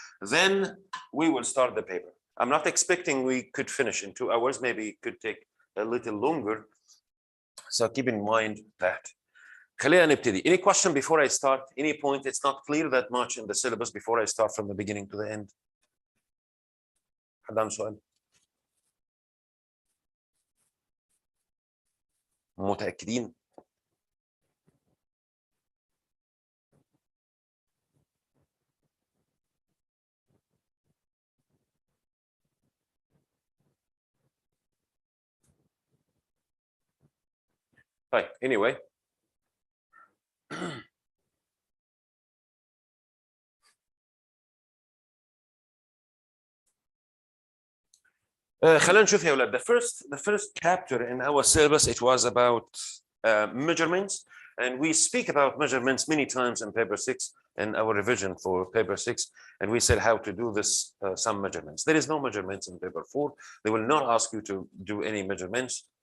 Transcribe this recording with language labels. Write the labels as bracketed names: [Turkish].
[English] Then we will start the paper. I'm not expecting we could finish in 2 hours. Maybe it could take a little longer. So keep in mind that. [Arabic] خلينا نبتدي. [English] Any question before I start? Any point? It's not clear that much in the syllabus before I start from the beginning to the end. [Arabic] حد عنده سؤال؟ متأكدين؟ طيب anyway خلينا نشوف يا اولاد. [English] The first chapter in our syllabus, it was about measurements, and we speak about measurements many times in paper 6 in our revision for paper 6, and we said how to do this some measurements. There is no measurements in paper 4. They will not ask you to do any measurements.